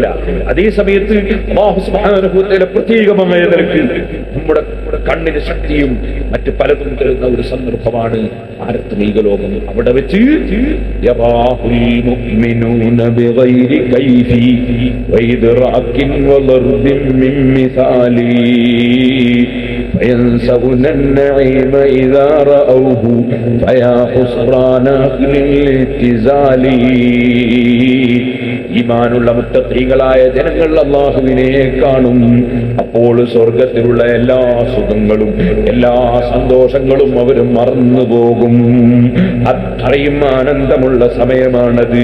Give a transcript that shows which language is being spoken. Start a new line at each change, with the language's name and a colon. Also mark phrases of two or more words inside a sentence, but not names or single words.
Malayalam: അതേ സമയത്ത് അല്ലാഹു
Arabic: سبحانه وتعالى
Malayalam: പ്രത്യേകമായ നിലയ്ക്ക് നമ്മുടെ കണ്ണിന് ശക്തിയും മറ്റു പലതും തരുന്ന ഒരു സന്ദർഭമാണ് ആരത്മീക ലോകം. അവിടെ വെച്ച്
Arabic: يراه المؤمنون بغير كيف وإدراك وضرب من مثال فينسون النعيم إذا رأوه فيا خسران أهل الاتزال.
Malayalam: ഈമാനുള്ള മുത്തഖീകളായ ജനങ്ങൾ അല്ലാഹുവിനെ കാണും. അപ്പോൾ സ്വർഗത്തിലുള്ള എല്ലാ സുഖങ്ങളും എല്ലാ സന്തോഷങ്ങളും അവർ മറന്നുപോകും. അത്രയും ആനന്ദമുള്ള സമയമാണത്.